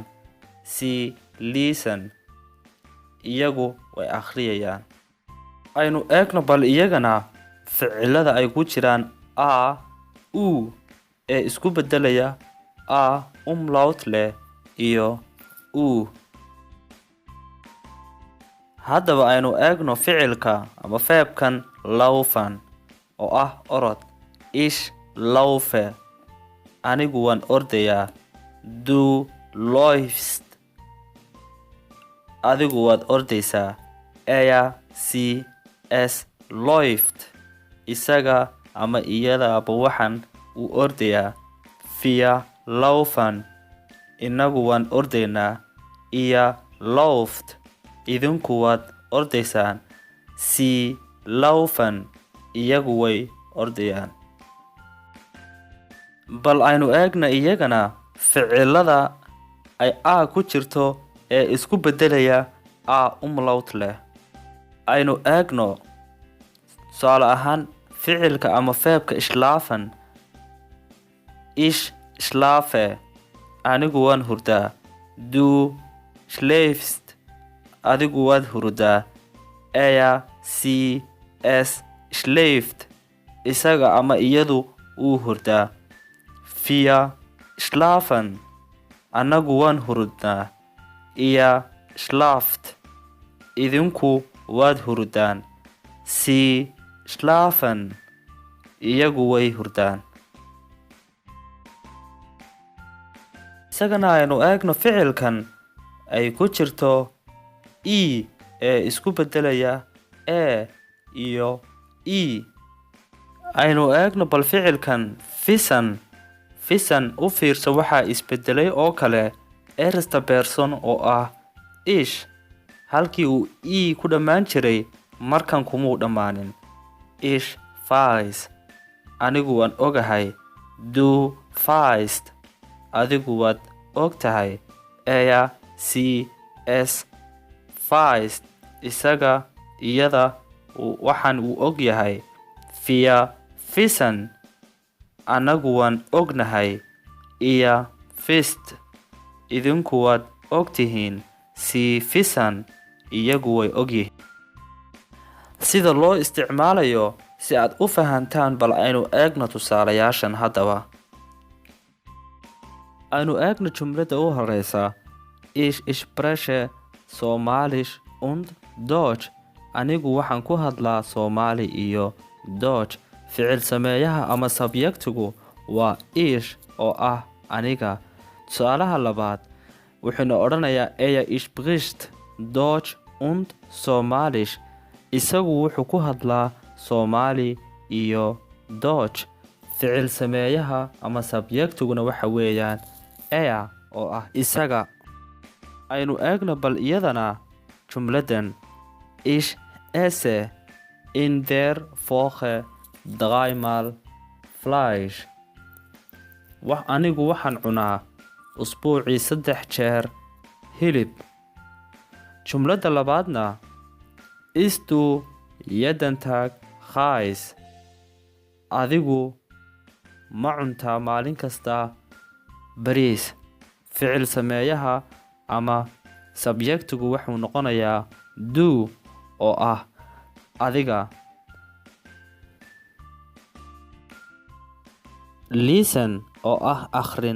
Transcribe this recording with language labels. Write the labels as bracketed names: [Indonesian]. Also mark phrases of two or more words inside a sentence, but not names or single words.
[German] Sie lesen, [Somali] iyagu way akhriyayaan. Aynu eegno bal iyagana ficilada ay ku jiraan a, u ee isku bedelaya a umlaut leh iyo u. Haddaba aynu eegno ficilka ama feebkan laufen oo ah orod. [German] Ich laufe, [Somali] anigu waan ordayaa. [German] Du läufst, [Somali] adigu waad ordaysaa. [German] Sie, es läuft, [Somali] isaga ama iyada aba waxan uu ordayaa. [German] Wir laufen, [Somali] inagu waan ordaynaa. [German] Ihr lauft, [Somali] idinku waad ordaysaan. [German] Sie laufen, [Somali] iyagu way ordayaan. Bal aynu eegna iyagana ficilada ay a ku jirto ee isku bedelaya a umlaut leh. Aynu eegno tusaale ahaan ficilka ama feebka schlafen. [German] Ich schlafe, [Somali] anigu waan hurdaa. [German] Du schläfst, [Somali] adigu waad hurdaa. [German] Sie, es schläft, [Somali] isaga ama iyadu uu hurdaa. [German] Wir schlafen, [Somali] anagu waan hurdnaa. [German] Ihr schlaft, [Somali] idinku waad hurdaan. [German] Sie schlafen, [Somali] iyagu way hurdaan. Isagana aynu eegno ficilkan ay ku jirto ee isku bedelaya e iyo e. Aynu eegno bal ficilkan fisan u fiirso waxaa isbedelay oo kale [German] ersta person [Somali] oo ah ish. Halkii uu ku dhammaan jiray markan kumuu dhammaanin. [German] Ich weiß, [Somali] anigu waan ogahay. [German] Du weißt, [Somali] adigu waad og tahay. [German] Sie, es weiß, [Somali] isaga iyada waxan uu og yahay. [German] Wir wissen, [Somali] anagu waan ognahay. [German] Ihr wisst, [Somali] idinku waad ogtihiin. [German] Sie wissen, [Somali] iyagu way ogyihiin. Sida loo isticmaalayo si aad u fahantaan bal aynu eegno tusaalayaashan haddaba. Aynu eegno jumlada u horeysa. [German] Ich spreche Somalisch und Deutsch. [Somali] anigu waxaan ku hadlaa Soomaali iyo Dutch. Ficil sameeyaha ama subjectigu waa ich oo ah aniga. Su'aalaha labaad wuxuuna odhanayaa [German] ich spricht Deutsch und Somalisch. [Somali] Isagu wuxuu ku hadlaa Soomaali iyo Dutch. Ficil sameeyaha ama subjectiguna waxa weeyaan oo ah isaga. Aynu eegno bal iyadana jumladan. [German] Ich esse in der Woche 3-mal Fleisch. [Somali] Anigu waxaan cunaa usbuucii 3 jeer hilib. Jumlada labaadna [German] isst du jeden Tag Reis. [Somali] Adigu ma cuntaa maalin kasta bariis. Ficil sameeyaha ama subjectigu wuxuu noqonayaa du oo ah adiga. Lesen oo ah akhrin.